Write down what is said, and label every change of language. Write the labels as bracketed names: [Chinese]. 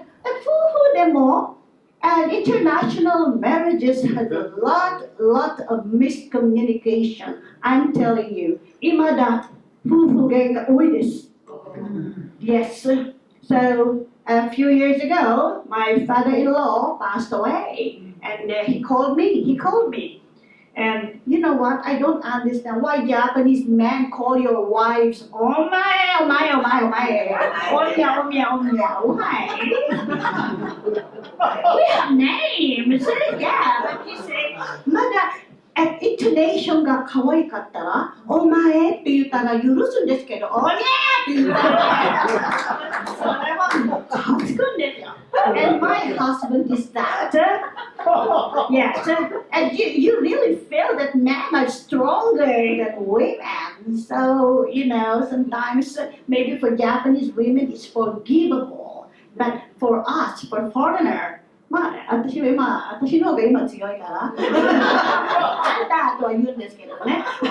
[Japanese] 夫婦でも [English] And international marriages has a lot of miscommunication. I'm telling you. [Japanese] 今だ夫婦喧嘩多いです。 [English] Yes. So a few years ago, my father-in-law passed away, and he called me. And you know what? I don't understand why Japanese men call your wives oh my. Why? We have names. Yeah, but you say, [Japanese] まだイントネーションが可愛かったら、お前って言ったら許すんですけど、おにゃーって言ったら、それはもう勝つくんですよ。 [English] And my husband is that. Yes, and you really feel that men are stronger than women. So, sometimes maybe for Japanese women it's forgivable. But for us, for foreigner, [Japanese] 私の方が今強いから、あんたとは言うんですけどね。